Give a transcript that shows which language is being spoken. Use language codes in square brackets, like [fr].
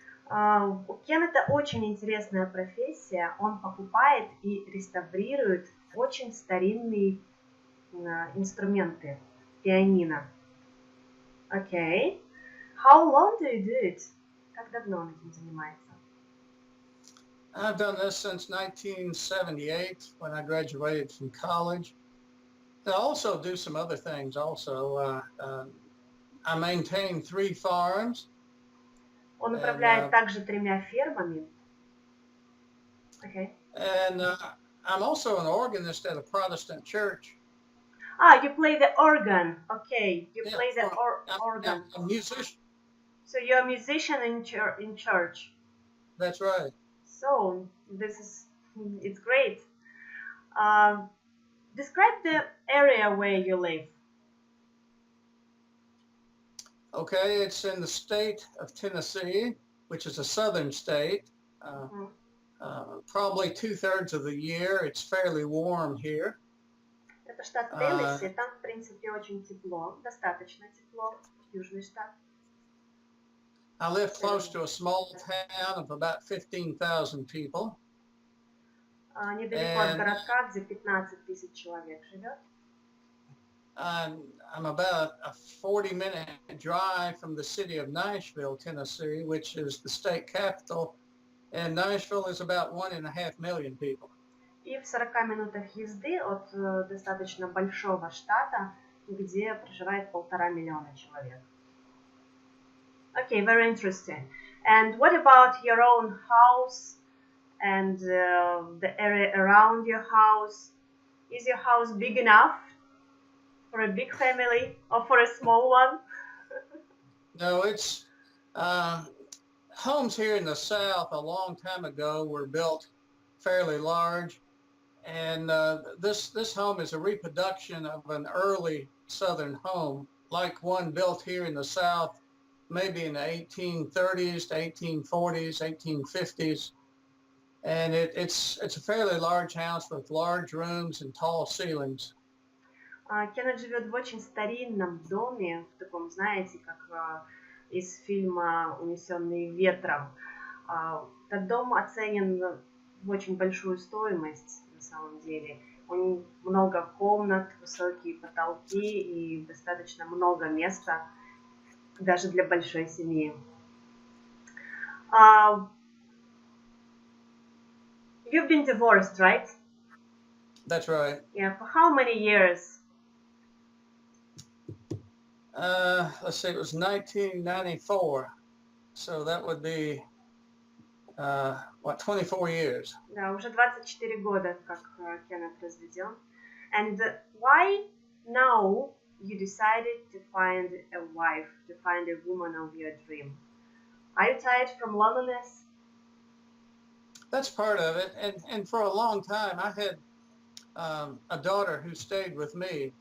[ru] У Кеннета очень интересная профессия. Он покупает и реставрирует очень старинные инструменты, пианино. [en] Okay. How long do you do it? [ru] Как давно он этим занимается? [en] I've done this since 1978 when I graduated from college. I also do some other things also. I maintain 3 farms. [ru] Он управляет также 3 фермами. [en] Okay. And I'm also an organist at a Protestant church. You play the organ. Okay, you play the organ. I'm a musician. So you're a musician in church. That's right. So it's great. Describe the area where you live. Okay, it's in the state of Tennessee, which is a southern state. Probably 2/3 of the year. It's fairly warm here. [ru] Это штат Теннесси, там, в принципе, очень тепло, достаточно тепло, южный штат. [en] I live close to a small town of about 15,000 people. [ru] Недалеко от городка, где 15 тысяч человек живет. [en] I'm about a 40-minute drive from the city of Nashville, Tennessee, which is the state capital, and Nashville is about 1.5 million people. [ru] И в 40 минутах езды от достаточно большого штата, где проживает 1,5 миллиона человек. [en] Okay, very interesting. And what about your own house and the area around your house? Is your house big enough for a big family or for a small one? No, it's homes here in the South a long time ago were built fairly large. And this home is a reproduction of an early Southern home, like one built here in the South, maybe in the 1830s to 1840s, 1850s. And it's a fairly large house with large rooms and tall ceilings. [ru] Кеннет живет в очень старинном доме, в таком, знаете, как из фильма «Унесенные ветром». Этот дом оценен в очень большую стоимость. На самом деле. У них много комнат, высокие потолки и достаточно много места даже для большой семьи. [en] You've been divorced, right? That's right. Yeah, for how many years? Let's see, it was 1994. So that would be 24 years. [ru] Да, уже 24 года, как Кеннет разведен. [en] And why now you decided to find a wife, to find a woman of your dream? Are you tired from loneliness? That's part of it. And for a long time, I had a daughter who stayed with me.